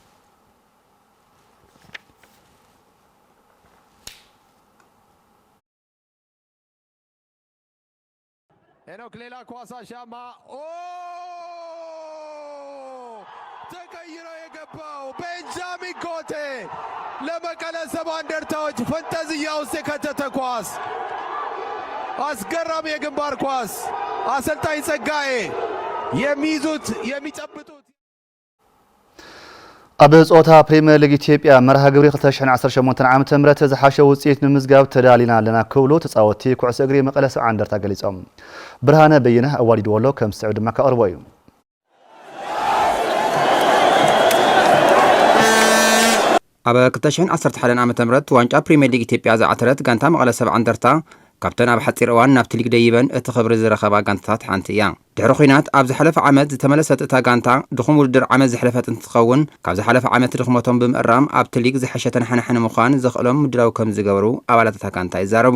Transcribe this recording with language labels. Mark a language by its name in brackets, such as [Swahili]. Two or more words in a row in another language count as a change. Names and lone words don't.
[Amharic] ሄኖክ ሌላ ኳስ አሻማ ተቀይሮ የገባው ቤንጃሚን ኮቴ ለመቀለ 70 እንደርታዎች ፈንጠዝያ ውስጥ የከተተ ኳስ አስገራሚ የግንባር ኳስ አሰልጣኝ ጸጋዬ የሚይዙት የሚጨብጡት [Tigrinya] ኣብ ጾታ ፕሪሚየር ሊግ ኢትዮጵያ መርሃ ግብሪ 2018 ዓመተ ምህረት ዝሓሸ ውጽኢት ንምዝጋብ ተዳሊና ኣለና ክብሉ ተጻወቲ ኩዕሶ እግሪ መቀለ 70 እንደርታ ገሊጾም ብርሃነ በየነ ኣዋሊድወሎ ከም ስዕብ ድማ ካቀርቦ እዩ ኣብ 2011 ዓመተ ምህረት ዋንጫ ፕሪሚየር ሊግ ኢትዮጵያ ዝዓተረት ጋንታ መቀለ 70 እንደርታ ካፕተን ኣብ ሓፂር እዋን ናብቲ ሊግ ደይበን እቲ ክብሪ ዝረኸባ ጋንታታት ሓንቲ እያ ድሕሪ ኩናት ኣብ ዝሓለፈ ዓመት ዝተመለሰት እታ ጋንታ ድኹም ውድድር ዓመት ዝሕለፈት እንትትኸውን ካብ ዝሓለፈ ዓመት ድኽመቶም ብምእራም ኣብቲ ሊግ ዝሓሸ ተነሓናሕነ ምዃን ዘኽእሎም ምድላው ከም ዝገበሩ ኣባላት እታ ጋንታ ይዛረቡ